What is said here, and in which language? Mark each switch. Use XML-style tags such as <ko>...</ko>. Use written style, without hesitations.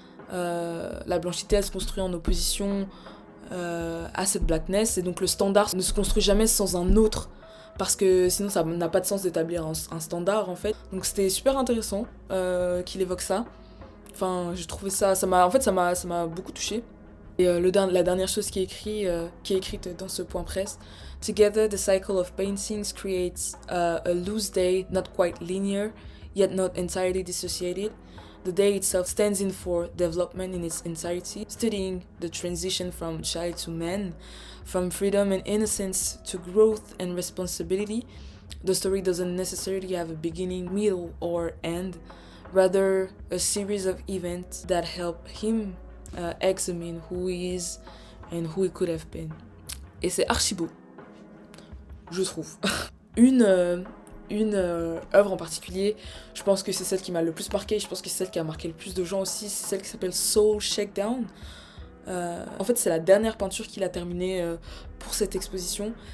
<fr>La blanchité elle se construit en opposition à cette blackness et donc le standard ne se construit jamais sans un autre parce que sinon ça n'a pas de sens d'établir un standard en fait. Donc c'était super intéressant qu'il évoque ça. Enfin, j'ai trouvé ça m'a beaucoup touchée. Et la dernière chose qui est écrite dans ce point presse.</fr> <en>Together, the cycle of paintings creates a loose day, not quite linear, yet not entirely dissociated. The day itself stands in for development in its entirety, studying the transition from child to man, from freedom and innocence to growth and responsibility. The story doesn't necessarily have a beginning, middle, or end. Rather a series of events that help him examine who he is and who he could have been.</en> <fr>Et c'est archi beau, je trouve. Une œuvre en particulier, je pense que c'est celle qui m'a le plus marqué, je pense que c'est celle qui a marqué le plus de gens aussi, c'est celle qui s'appelle Soul Shakedown. En fait, c'est la dernière peinture qu'il a terminée pour cette exposition.</fr>